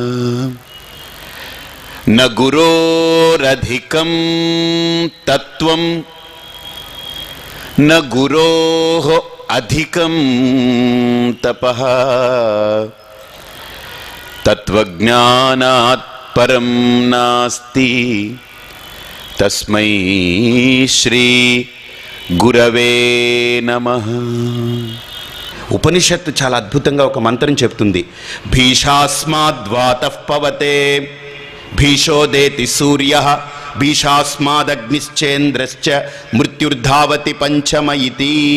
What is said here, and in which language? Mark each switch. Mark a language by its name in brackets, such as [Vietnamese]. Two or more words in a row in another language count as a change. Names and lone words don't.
[Sanskrit] न गुरोरधिकं तत्त्वं न गुरोः अधिकं तपः तत्त्वज्ञानात् परं नास्ति तस्मै శ్రీ గురవే నమః। [Telugu] ఉపనిషత్తు చాలా అద్భుతంగా ఒక మంత్రం చెప్తుంది. [Sanskrit] భీషాస్మాద్వాతః పవతే భీషోదేతి సూర్యః భీషాస్మాదగ్నిశ్చేంద్రశ్చ మృత్యుర్ధావతి పంచమ ఇతి.